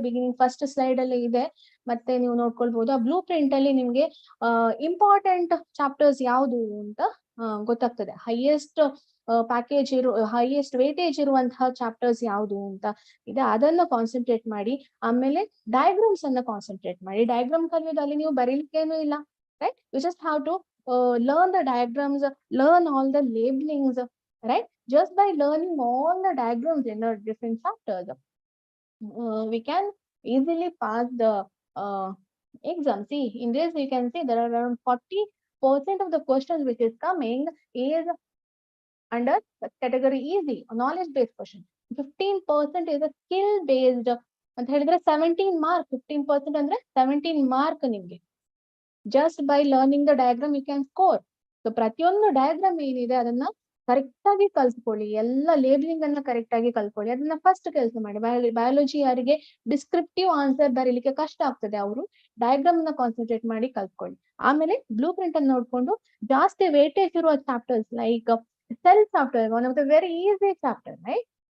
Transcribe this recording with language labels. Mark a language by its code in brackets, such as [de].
[kn] Beginning first slide ಅಲ್ಲಿ ಇದೆ, ಮತ್ತೆ ನೀವು ನೋಡ್ಕೊಳ್ಬಹುದು. ಆ ಬ್ಲೂ ಪ್ರಿಂಟ್ ಅಲ್ಲಿ ನಿಮ್ಗೆ ಇಂಪಾರ್ಟೆಂಟ್ ಚಾಪ್ಟರ್ಸ್ ಯಾವುದು ಅಂತ ಗೊತ್ತಾಗ್ತದೆ. ಹೈಯೆಸ್ಟ್ ಪ್ಯಾಕೇಜ್ ಹೈಯೆಸ್ಟ್ ವೇಟೇಜ್ ಇರುವಂತಹ ಚಾಪ್ಟರ್ಸ್ ಯಾವುದು ಅಂತ ಇದೆ. ಅದನ್ನ ಕಾನ್ಸಂಟ್ರೇಟ್ ಮಾಡಿ. ಆಮೇಲೆ ಡಯಾಗ್ರಾಮ್ಸ್ ಅನ್ನ ಕಾನ್ಸಂಟ್ರೇಟ್ ಮಾಡಿ. ಡಯಾಗ್ರಾಮ್ ಕಲಿಯೋದಲ್ಲಿ ನೀವು ಬರೀಲಿಕ್ಕೇನು ಇಲ್ಲ, right? [en] You just have to learn the diagrams, learn all the labelings, right? Just by learning all the diagrams in the different chapters, we can easily pass the exam. See, in this you can see there are around 40% of the questions which is coming is under the category easy, knowledge based question. 15% is a skill based [kn] ಅಂತ ಹೇಳಿದ್ರೆ [en] 17 mark. [kn] 15% ಅಂದ್ರೆ 17 mark ನಿಮ್ಗೆ. [en] Just by learning the diagram you can score. [kn] So ಪ್ರತಿಯೊಂದು diagram ಏನಿದೆ ಅದನ್ನ correct ಆಗಿ ಕಲ್ಸ್ಕೊಳ್ಳಿ, ಎಲ್ಲ labelling ಅನ್ನ ಕರೆಕ್ಟ್ ಆಗಿ ಕಲ್ತ್ಕೊಳ್ಳಿ. ಅದನ್ನ ಫಸ್ಟ್ ಕೆಲಸ ಮಾಡಿ. ಬಯಾಲಜಿ ಯಾರಿಗೆ ಡಿಸ್ಕ್ರಿಪ್ಟಿವ್ ಆನ್ಸರ್ ಬರೀಲಿಕ್ಕೆ ಕಷ್ಟ ಆಗ್ತದೆ ಅವರು ಡಯಾಗ್ರಾಮ್ ನ ಕಾನ್ಸಂಟ್ರೇಟ್ ಮಾಡಿ ಕಲ್ತ್ಕೊಳ್ಳಿ. ಆಮೇಲೆ ಬ್ಲೂ ಪ್ರಿಂಟ್ ಅನ್ನು ನೋಡ್ಕೊಂಡು ಜಾಸ್ತಿ ವೇಟೇಜ್ ಇರುವ chapters [en] like cell chapter, one of the very easy chapter, [kn] right?